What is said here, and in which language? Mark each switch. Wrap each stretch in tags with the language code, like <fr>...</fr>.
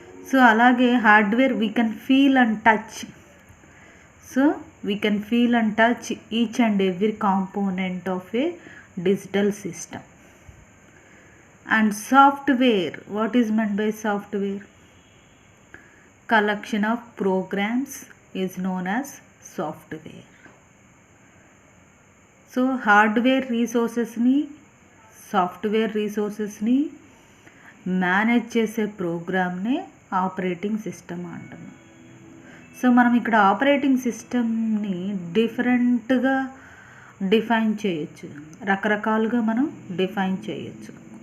<en>So అలాగే hardware we can feel and touch. So we can feel and touch each and every component of a digital system. And software, what is meant by software? Collection of programs is known as software.</en> <te>So hardware రీసోర్సెస్ని software రీసోర్సెస్ని manage చేసే ప్రోగ్రామ్నే operating system అంటున్నాం. So మనం ఇక్కడ operating సిస్టమ్ని డిఫరెంట్గా define చేయొచ్చు, రకరకాలుగా మనం define చేయొచ్చు.</te>